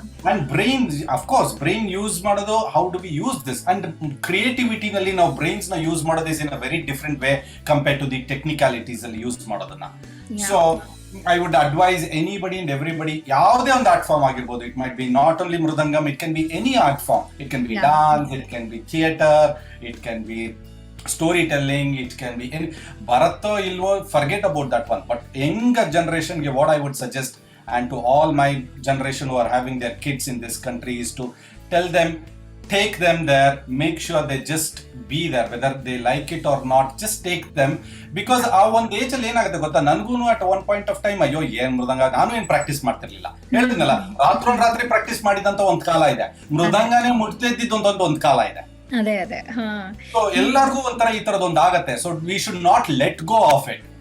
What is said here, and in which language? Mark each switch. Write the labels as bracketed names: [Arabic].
[English] And brain, of course, brain use [Kannada] ಮಾಡೋದು, [English] how do we use this? And creativity [Kannada] ನಲ್ಲಿ ನಾವು [English] brains ನ use ಮಾಡೋದು is in a very different way compared to the technicalities ಅಲ್ಲಿ use ಮಾಡೋದನ್ನ. So I would advise anybody and everybody, [Kannada] ಯಾವುದೇ ಒಂದು art form ಆಗಿರ್ಬೋದು. [English] It might be not only mridangam, it can be any art form. It can be dance, it can be theatre, it can be storytelling, it can be any. [Kannada] ಬರುತ್ತೋ ಇಲ್ವೋ, [English] Forget about that one. But young ಜನರೇಷನ್ಗೆ what I would suggest, and to all my generation who are having their kids in this country, is to tell them, take them there, make sure they just be there, whether they like it or not, just take them. [Kannada] Because ಆ ಒಂದು age ಅಲ್ಲಿ ಏನಾಗುತ್ತೆ ಗೊತ್ತಾ, ನನ್ಗೂ [English] at one point of time [Kannada] ಅಯ್ಯೋ ಏನ್ ಮೃದಂಗ, ನಾನು ಏನ್ ಪ್ರಾಕ್ಟೀಸ್ ಮಾಡ್ತಿರ್ಲಿಲ್ಲ. ಹೇಳಿದ್ನಲ್ಲ, ರಾತ್ರಿ ಪ್ರಾಕ್ಟೀಸ್ ಮಾಡಿದಂತ ಒಂದ್ ಕಾಲ ಇದೆ, ಮೃದಂಗನೇ ಮುಟ್ತಿದ್ದಿದ್ದು ಒಂದ್ ಕಾಲ ಇದೆ. ಅದೇ [English] so [Kannada] ಎಲ್ಲರಿಗೂ ಒಂಥರ ಈ ತರದೊಂದು ಆಗತ್ತೆ. [English] So we should not let go of it.